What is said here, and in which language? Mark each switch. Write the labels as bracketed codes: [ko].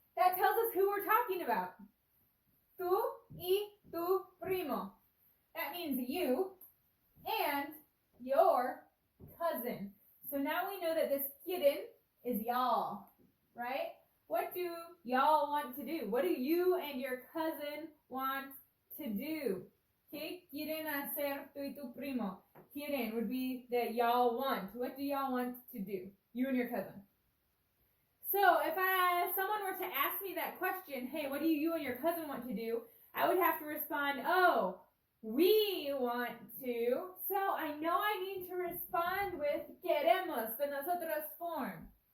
[en] That tells us who we're talking about. [es] Tú y tu primo. [en] That means you and your cousin. So now we know that this quieren is y'all, right? What do y'all want to do? What do you and your cousin want to do? [es] ¿Qué quieren hacer tú y tu primo? [en] Quieren would be that y'all want. What do y'all want to do? You and your cousin. So if someone were to ask me that question, hey, what do you and your cousin want to do? I would have to respond, oh, we want to. So I know I need to respond with queremos, the nosotros form.